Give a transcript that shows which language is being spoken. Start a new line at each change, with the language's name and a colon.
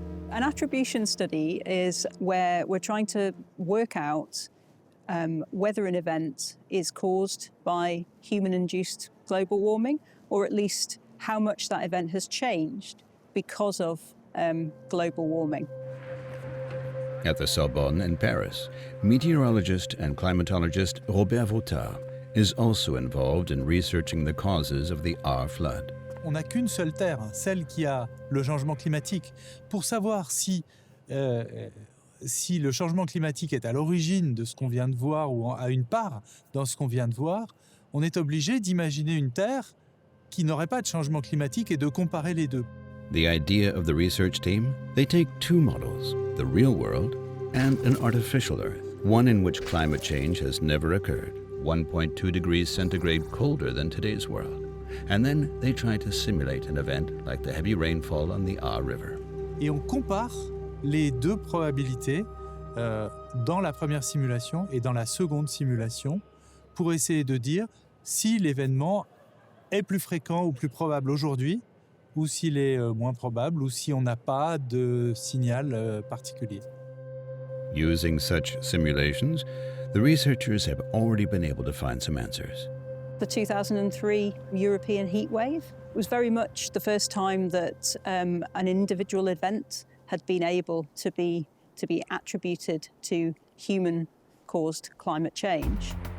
English: An attribution study is where we're trying to work out whether an event is caused by human-induced global warming, or at least how much that event has changed because of global warming. At the Sorbonne in Paris, meteorologist and climatologist Robert Vautard is also involved in researching the causes of the Ahr flood.
French: On n'a qu'une seule Terre, celle qui a le changement climatique. Pour savoir si le changement climatique est à l'origine de ce qu'on vient de voir ou a une part dans ce qu'on vient de voir, on est obligé d'imaginer une Terre qui n'aurait pas de changement climatique et de comparer les deux.
English: The idea of the research team? They take two models, the real world and an artificial Earth, one in which climate change has never occurred, 1.2 degrees centigrade colder than today's world. And then they try to simulate an event like the heavy rainfall on the Ahr River.
French: Et on compare les deux probabilités dans la première simulation et dans la seconde simulation pour essayer de dire si l'événement est plus fréquent ou plus probable aujourd'hui ou s'il est moins probable ou si on n'a pas de signal particulier.
English: Using such simulations, the researchers have already been able to find some answers. The 2003 European heat wave was very much the first time that an individual event had been able to be attributed to human-caused climate change.